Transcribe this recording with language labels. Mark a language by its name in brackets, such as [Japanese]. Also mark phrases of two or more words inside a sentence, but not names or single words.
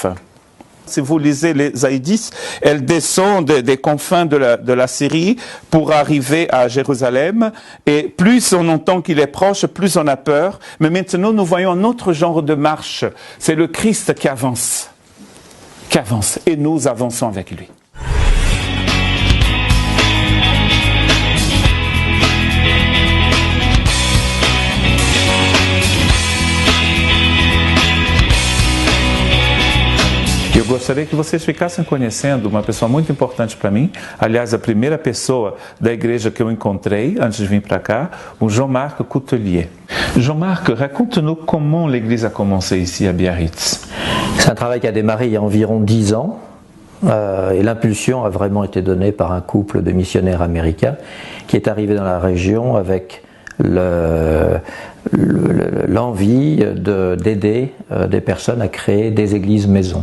[French] Si vous lisez les Haïdis, elle descend des confins de la Syrie pour arriver à Jérusalem. Et plus on entend qu'il est proche, plus on a peur. Mais maintenant, nous voyons un autre genre de marche. C'est le Christ qui avance. Et nous avançons avec lui. [Portuguese] Eu gostaria que vocês ficassem conhecendo uma pessoa muito importante para mim, aliás, a primeira pessoa da igreja que eu encontrei antes de vir para cá, o Jean-Marc Coutelier. [French] Jean-Marc, raconte-nous comment l'église a commencé ici à Biarritz. C'est un travail qui a démarré il y a environ 10 ans et l'impulsion a vraiment été donnée par un couple de missionnaires américains qui est arrivé dans la région avec l'envie d'aider des personnes à créer des églises maisons.